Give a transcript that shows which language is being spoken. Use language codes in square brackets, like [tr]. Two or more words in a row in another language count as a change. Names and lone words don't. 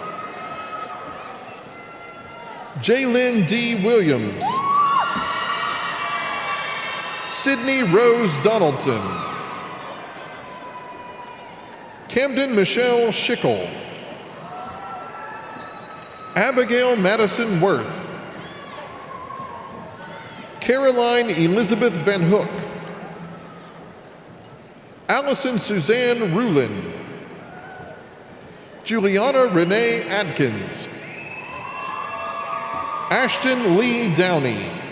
[en] Jaylyn D. Williams. Sydney Rose Donaldson. Camden Michelle Schickel. Abigail Madison Worth. Caroline Elizabeth Van Hook. Allison Suzanne Rulin. Juliana Renee Adkins. Ashton Lee Downey.